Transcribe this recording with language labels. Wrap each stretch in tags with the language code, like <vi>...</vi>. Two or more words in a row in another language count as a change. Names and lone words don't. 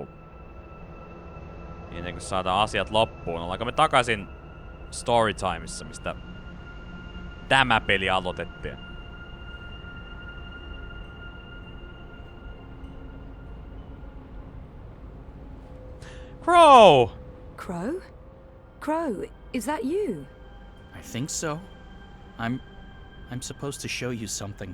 <fi>Ennen kuin saadaan asiat loppuun. Ollaanko me takaisin Storytimeissa, mistä tämä peli aloitettiin?</fi> <en>Crow! Crow? Crow, is that you? I think so. I'm supposed to show you something.</en>